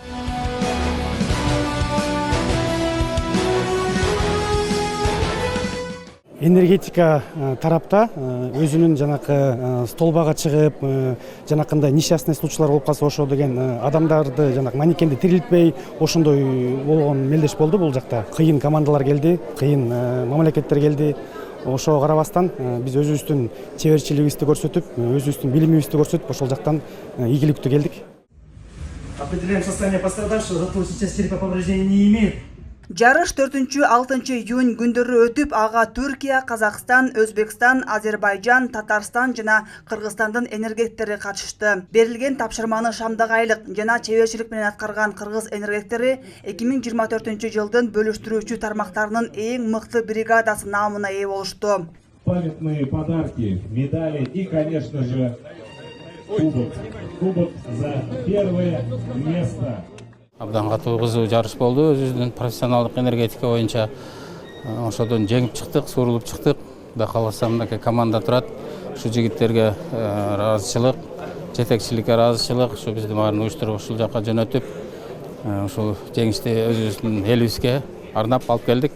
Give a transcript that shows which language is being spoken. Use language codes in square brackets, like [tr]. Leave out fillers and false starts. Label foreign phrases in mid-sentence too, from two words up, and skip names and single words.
[ky] Энергетика тарапта өзүнүн жанакы столбага чыгып, жанакындай несчастный случайлар болуп калса ошо деген адамдарды жанакы манекенди тирилтпей ошондой болгон мелдеш болду бул жакта. Кыйын командалар келди, кыйын мамлекеттер келди. Ошого карабастан биз өзүбүздүн чеберчилигибизди көрсөтүп, өзүбүздүн билимибизди көрсөтүп ошол жактан ийгиликтүү келдик. [ru] Определяем состояние пострадавшего, затылочные части черепа повреждений не имеют. [ky] Жарыш 4-6 июнь күндөрү өтүп, ага Түркия, Казакстан, Өзбекстан, Азербайжан, Татарстан жана Кыргызстандын энергетиктери катышты. Берилген тапшырманы шамдагайлык жана чеберчилик менен аткарган кыргыз энергетиктери 2024-жылдын бөлүштүрүүчү тармактарынын эң мыкты бригадасы наамына ээ болушту. [ru] Памятные подарки, медали и, конечно же, кубок. Кубок за первое место. [ky] Абдан катуу кызуу жарыш болду. Өзүбүздүн профессионалдык энергетика боюнча ошодон жеңип чыктык, сурулуп чыктык. Кудай кааласа мынакей команда турат. Ушу жигиттерге ыраазычылык, жетекчиликке ыраазычылык, ушу бизди баарын уюштуруп ушул жака жөнөтүп, ушул жеңишти өзүбүздүн элибизге арнап алып келдик.